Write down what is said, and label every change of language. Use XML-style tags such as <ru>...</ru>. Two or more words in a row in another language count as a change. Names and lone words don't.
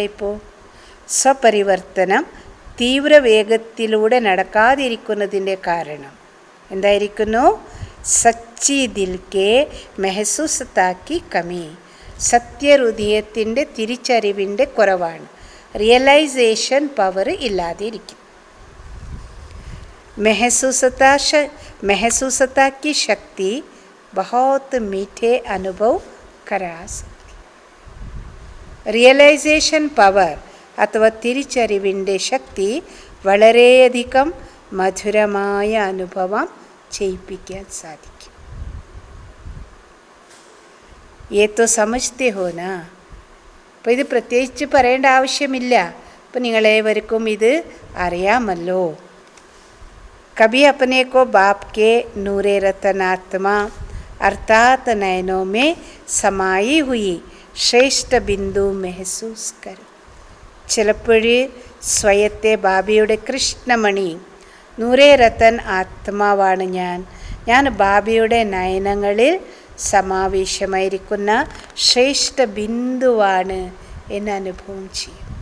<ml>ഇപ്പോൾ സ്വപരിവർത്തനം തീവ്രവേഗത്തിലൂടെ നടക്കാതിരിക്കുന്നതിൻ്റെ കാരണം എന്തായിരിക്കുന്നു?</ml> <hi>सच्ची दिल के महसूसता की कमी.</hi> <ml>സത്യഹൃദയത്തിൻ്റെ തിരിച്ചറിവിൻ്റെ കുറവാണ്.</ml> <en>realization power</en> <ml>ഇല്ലാതിരിക്കും.</ml> <hi>महसूसता की शक्ति बहुत मीठे अनुभव करा सकती.</hi> <en>realization power</en> <ml>അഥവാ തിരിച്ചറിവിൻ്റെ ശക്തി വളരെയധികം മധുരമായ അനുഭവം ചെയ്യിപ്പിക്കാൻ സാധിക്കും.</ml> <hi>ये तो समझते हो ना.</hi> <ml>അപ്പോൾ ഇത് പ്രത്യേകിച്ച് പറയേണ്ട ആവശ്യമില്ല. അപ്പോൾ നിങ്ങളേവർക്കും ഇത് അറിയാമല്ലോ.</ml> <hi>कभी अपने को बाप के नूरे रतनात्मा अर्थात नयनों में समाई हुई श्रेष्ठ बिंदु महसूस करो.</hi> <ml>ചിലപ്പോൾ സ്വയത്തെ ബാബയുടെ കൃഷ്ണമണി,</ml> <hi>नूरे रतन</hi> <ml>ആത്മാവാണ് ഞാൻ ബാബയുടെ നയനങ്ങളിൽ സമാവേശമായിരിക്കുന്ന ശ്രേഷ്ഠ ബിന്ദുവാണ് എന്ന് അനുഭവം ചെയ്യും.</ml>